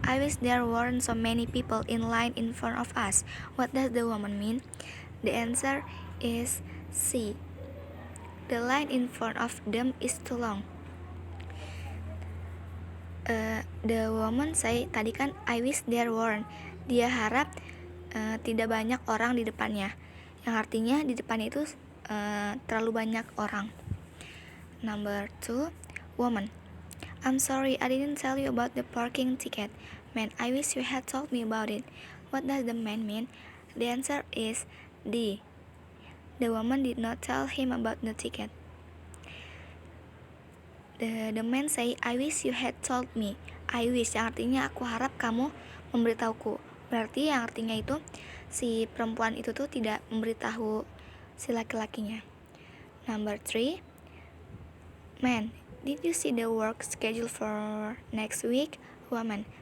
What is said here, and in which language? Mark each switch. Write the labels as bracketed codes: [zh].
[en] I wish there weren't so many people in line in front of us. What does the woman mean? The answer is C. The line in front of them is too long. The woman say, [id] tadi kan [en] I wish there weren't. [id] Dia harap tidak banyak orang di depannya. Yang artinya di depannya itu terlalu banyak orang. [en] Number 2. Woman. I'm sorry, I didn't tell you about the parking ticket. Man, I wish you had told me about it. What does the man mean? The answer is D. The woman did not tell him about the ticket. The man say, I wish you had told me. I wish, [id] yang artinya aku harap kamu memberitahuku. Berarti yang artinya itu si perempuan itu tuh tidak memberitahu si laki-lakinya. [en] Number 3. Man. Did you see the work schedule for next week? Woman.